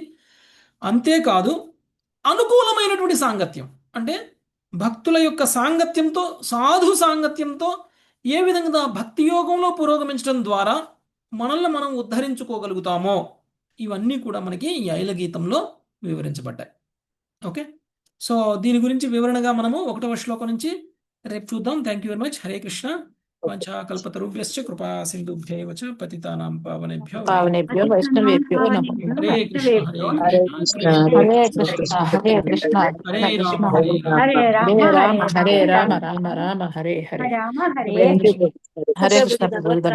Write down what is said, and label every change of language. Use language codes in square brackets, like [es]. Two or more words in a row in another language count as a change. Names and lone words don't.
[te] అంతేకాదు అనుకూలమైనటువంటి సాంగత్యం అంటే భక్తుల యొక్క సాంగత్యంతో, సాధు సాంగత్యంతో ఏ విధంగా భక్తి యోగంలో పురోగమించడం ద్వారా మనల్ని మనం ఉద్ధరించుకోగలుగుతామో ఇవన్నీ కూడా మనకి ఈ ఐల గీతంలో వివరించబడ్డాయి. ఓకే, సో దీని గురించి వివరణగా మనము 1వ శ్లోకం నుంచి రేపు చూద్దాం. [en] Thank you very much. [sa] హరే కృష్ణ. వాంఛాకల్పతరుభ్యశ్చ కృపా సింధుభ్యైవ చ పతితానాం పావనేభ్యో వైష్ణవేభ్యో నమః. హరే కృష్ణ. హరే కృష్ణ హరే కృష్ణ హరే రామ హరే రామ హరే రామ రామ రామ హరే హరే. రామ హరే హరే కృష్ణ.